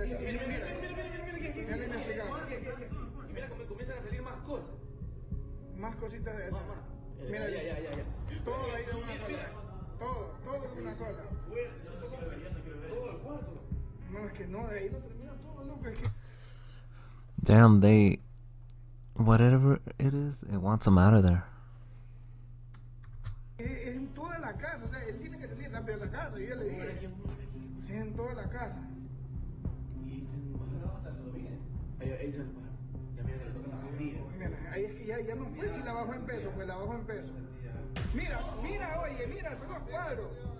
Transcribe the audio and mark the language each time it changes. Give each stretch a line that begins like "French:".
Spanish: Mira, cómo comienzan a salir más cosas. Más cositas de esas. Mira, ya. Todo ahí de una sola. Todo de una sola. Todo el cuarto. No, es que no, de ahí no termina todo, loco. Es que...
English: Damn, they... Whatever it is, it wants them out of there.
Spanish: Es en toda la casa, o sea, él tiene que salir rápido de la casa, y yo le dije. Sí, en toda la casa. ¿Y está todo bien? Ahí se le baja. Ya mira que le toca la batería. Mira, ahí es que ya no puede, si la bajo en peso, pues la bajo en peso. Mira, oye, son los cuadros.